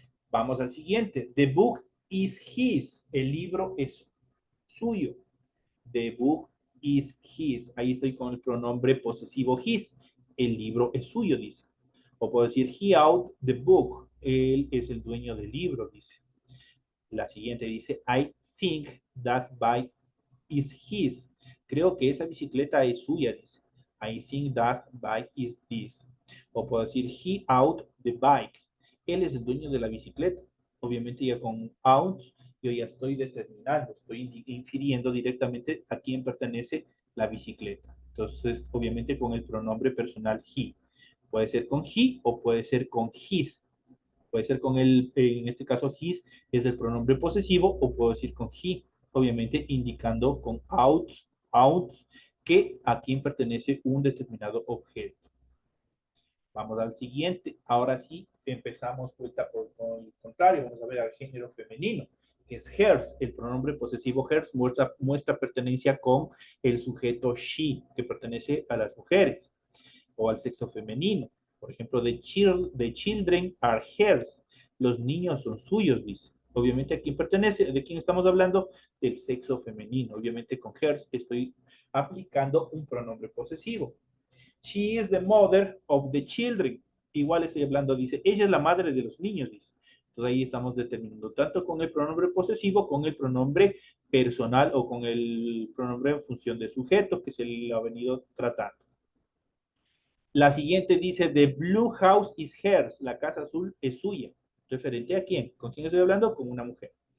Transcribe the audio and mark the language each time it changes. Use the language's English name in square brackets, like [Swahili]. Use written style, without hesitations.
[Spanish] Vamos al siguiente, the book is his, el libro es suyo. The book is his, ahí estoy con el pronombre posesivo his, el libro es suyo, dice. O puedo decir, he owns the book, él es el dueño del libro, dice. [English] La siguiente dice, I think that bike is his. [Spanish] Creo que esa bicicleta es suya, dice. I think that bike is this. O puedo decir, he out the bike. Él es el dueño de la bicicleta. Obviamente ya con out, yo ya estoy determinando, estoy infiriendo directamente a quién pertenece la bicicleta. Entonces, obviamente con el pronombre personal he. Puede ser con he o puede ser con his. Puede ser con en este caso his es el pronombre posesivo, o puedo decir con he, obviamente indicando con outs, que a quién pertenece un determinado objeto. Vamos al siguiente. Ahora sí, empezamos vuelta por el contrario. Vamos a ver al género femenino, que es hers. El pronombre posesivo hers muestra pertenencia con el sujeto she, que pertenece a las mujeres o al sexo femenino. Por ejemplo, the children are hers. Los niños son suyos, dice. Obviamente, ¿a quién pertenece? ¿De quién estamos hablando? Del sexo femenino. Obviamente, con hers estoy aplicando un pronombre posesivo. [English] She is the mother of the children. [Spanish] Igual estoy hablando, dice, ella es la madre de los niños, dice. Entonces ahí estamos determinando tanto con el pronombre posesivo, con el pronombre personal o con el pronombre en función de sujeto que se le ha venido tratando. La siguiente dice, the blue house is hers, la casa azul es suya. ¿Referente a quién? ¿Con quién estoy hablando? Con una mujer.